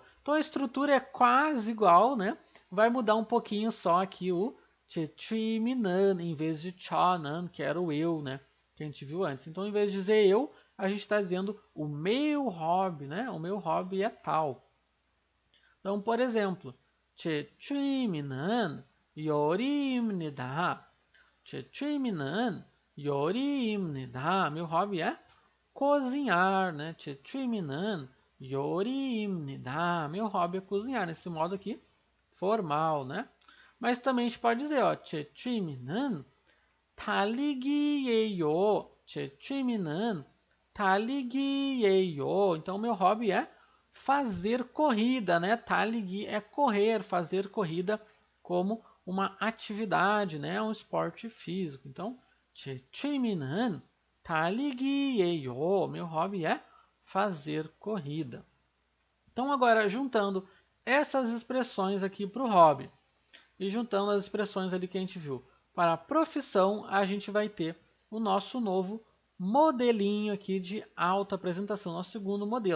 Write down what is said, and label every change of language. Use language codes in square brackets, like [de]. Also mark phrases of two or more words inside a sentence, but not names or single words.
[pt] Então a estrutura é quase igual, né? Vai mudar um pouquinho só aqui o chetriminan em vez de chonan, que era o eu, né? Que a gente viu antes. Então, em vez de dizer eu, a gente está dizendo o meu hobby, né? O meu hobby é tal. então, por exemplo, [ko] 제 취미는 요리입니다. 제 취미는 요리입니다. [pt] Meu hobby é cozinhar, né? [ko] 제 취미는 요리입니다. [pt] Meu hobby é cozinhar, nesse modo aqui, formal, né? Mas também a gente pode dizer, ó, [ko] 제 취미는 달리기예요. 제 취미는 달리기예요. [pt] Então, meu hobby é fazer corrida, né? 달리기 é correr, fazer corrida como uma atividade, né? Um esporte físico. Então, [ko] 제 취미는 달리기예요. [pt] Meu hobby é fazer corrida. Então, agora, juntando essas expressões aqui para o hobby e juntando as expressões ali que a gente viu para a profissão, a gente vai ter o nosso novo modelinho aqui de autoapresentação, nosso segundo modelo.